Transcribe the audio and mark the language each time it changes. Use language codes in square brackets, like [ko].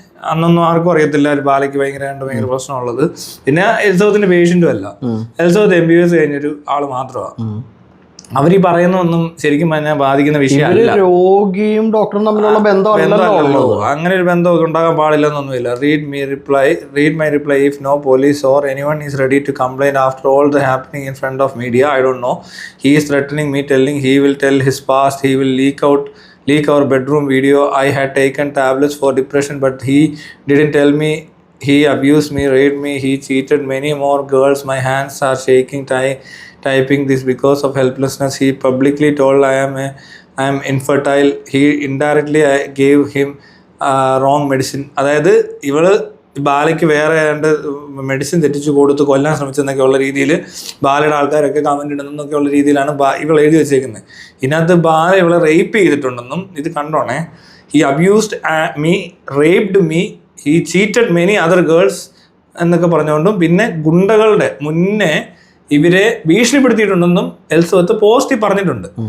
[ml] അന്നൊന്നും ആർക്കും അറിയത്തില്ല ബാലയ്ക്ക് ഭയങ്കര പ്രശ്നമുള്ളത്. പിന്നെ എലിസബത്തിന്റെ പേഷ്യന്റും അല്ല, എലിസബത്ത് MBBS കഴിഞ്ഞൊരു ആള് മാത്രമാണ്. അവർ ഈ പറയുന്നൊന്നും ശരിക്കും പറഞ്ഞാൽ ബാധിക്കുന്ന വിഷയമല്ല. രോഗിയും ഡോക്ടറും തമ്മിലുള്ള ബന്ധമല്ലോ, അങ്ങനെ ഒരു ബന്ധമൊക്കെ ഉണ്ടാകാൻ പാടില്ലെന്നൊന്നുമില്ല. [en] read my reply if no police or anyone is ready to complain after all the happening in front of media. I don't know. He is threatening me, telling he will tell his past, he will leak our bedroom video. I had taken tablets for depression but he didn't tell me. He abused me, raped me, he cheated many more girls. My hands are shaking typing this because of helplessness. He publicly told I am infertile. He indirectly gave him wrong medicine. [ml] അതായത് ഇവള് ബാലയ്ക്ക് വേറെ ഏതാണ്ട് medicine തെറ്റിച്ചു കൊടുത്ത് കൊല്ലാൻ ശ്രമിച്ചെന്നൊക്കെയുള്ള രീതിയിൽ ബാലയുടെ ആൾക്കാരൊക്കെ കമന്റ് ഇടുന്നൊക്കെയുള്ള രീതിയിലാണ് ഇവൾ എഴുതി വെച്ചേക്കുന്നത്. ഇതിനകത്ത് ബാല ഇവളെ റേപ്പ് ചെയ്തിട്ടുണ്ടെന്നും ഇത് കണ്ടോണേ. [en] He abused me, raped me, he cheated many other girls [ml] എന്നൊക്കെ പറഞ്ഞുകൊണ്ടും പിന്നെ ഗുണ്ടകളുടെ മുന്നേ ഇവരെ ഭീഷണിപ്പെടുത്തിയിട്ടുണ്ടെന്നും എലിസബത്ത് പോസ്റ്റിൽ പറഞ്ഞിട്ടുണ്ട്.